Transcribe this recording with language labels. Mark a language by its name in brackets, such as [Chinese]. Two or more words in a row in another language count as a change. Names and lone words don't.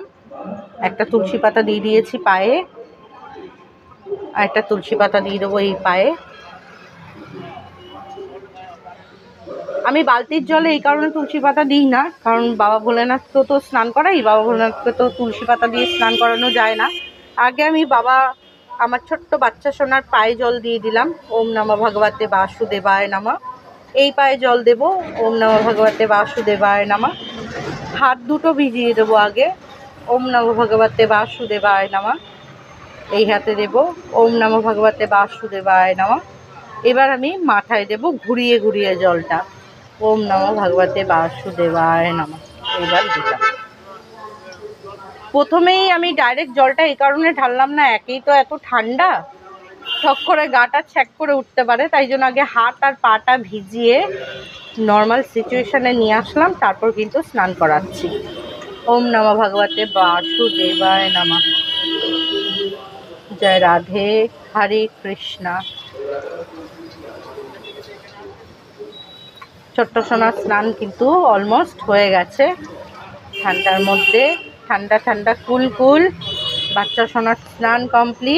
[Bangla] একটা তুলসী পাতা দিয়ে দিয়েছি পায়ে, আর একটা তুলসী পাতা দিয়ে দেবো এই পায়ে। আমি বালতির জলে এই কারণে তুলসী পাতা দিই না, কারণ বাবা ভোলেনাথকে তো স্নান করাই, বাবা ভোলেনাথকে তো তুলসী পাতা দিয়ে স্নান করানো যায় না। আগে আমি আমার ছোট্ট বাচ্চা সোনার পায়ে জল দিয়ে দিলাম। [Sanskrit] ओम् नमः भगवते वासुदेवाय नमः। [Bangla] এই পায়ে জল দেব, [Sanskrit] ओम् नमः भगवते वासुदेवाय नमः। [Bangla] হাত দুটো ভিজিয়ে দেবো আগে, [Sanskrit] ओम् नमः भगवते वासुदेवाय नमः। [Bangla] এই হাতে দেব, [Sanskrit] ओम् नमः भगवते वासुदेवाय नमः। [Bangla] এবার আমি মাথায় দেব ঘুরিয়ে ঘুরিয়ে জলটা, [Sanskrit] ओम् नमः भगवते वासुदेवाय नमः। [Bangla] এবার দিলাম। প্রথমেই আমি ডাইরেক্ট জলটা এই কারণে ঢাললাম না, একেই তো এত ঠান্ডা, ঠক করে গাটা ছ্যাক করে উঠতে পারে। তাই জন্য আগে হাত আর পাটা ভিজিয়ে [English] normal situation [Bangla] নিয়ে আসলাম, তারপর কিন্তু স্নান করাচ্ছি। [Sanskrit] ओम् नमः भगवते वासुदेवाय नमः। [Bangla] জয় রাধে, হরে কৃষ্ণা। ছোট্ট সোনার স্নান কিন্তু অলমোস্ট হয়ে গেছে। ঠান্ডার মধ্যে ঠান্ডা ঠান্ডা কুল কুল বাচ্চা সোনার স্নান কমপ্লিট।